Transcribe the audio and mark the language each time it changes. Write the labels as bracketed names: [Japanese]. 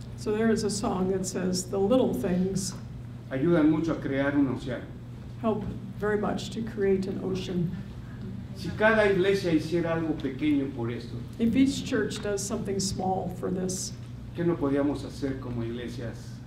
[English] So there is a song that says, "The little things [Spanish] ayudan mucho a crear un océano. [English] help very much to create an ocean." [Spanish] Si cada iglesia hiciera algo pequeño por esto, [English] If each church does something small for this, [Spanish] ¿qué no podíamos hacer como iglesias?